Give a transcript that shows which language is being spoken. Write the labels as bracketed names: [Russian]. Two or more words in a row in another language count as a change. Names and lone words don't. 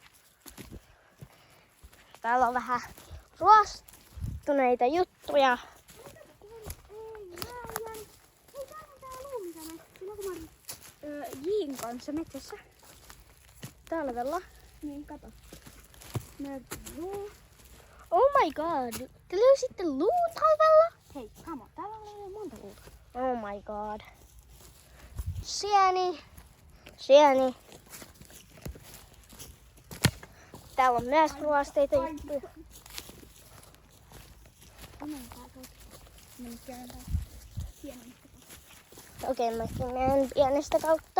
[Finnish] Täällä on vähän ruostuneita juttuja. Jiin kanssa metsässä. Talvella. Niin, kato. [English] Oh my god. [Finnish] Te löysitte luun talvella? Hei, [English] come on. [Finnish] Täällä on monta luuta. [English] Oh my god. [Finnish] Sieni. Sieni. Täällä on myös ruosteita juttuja. Okei, mä menen pienestä kautta.